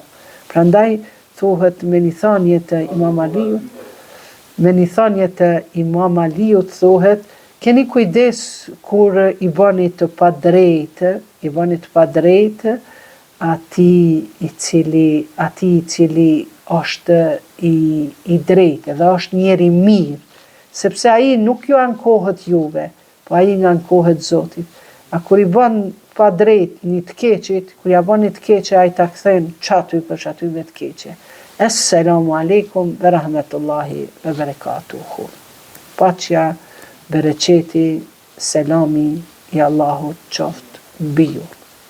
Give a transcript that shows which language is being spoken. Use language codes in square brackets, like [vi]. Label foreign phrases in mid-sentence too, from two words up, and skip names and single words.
[sq] Prandaj thuhet me një thënie të Imam Aliut, thuhet, keni kujdes kur i bani të padrejtë, atij i cili është i drejtë dhe është njeri mirë, sepse ai nuk ju ankohet juve, po ai nga ankohet Zotit. A kur i bën pa drejt një të keqit, kur ja bën një të keqe, ai ta kthen çaty për çatyve të keqe. [ar] السلام عليكم ورحمة الله وبركاته. [sq] Paqja bereqeti, selami i Allahut qoftë mbi ju.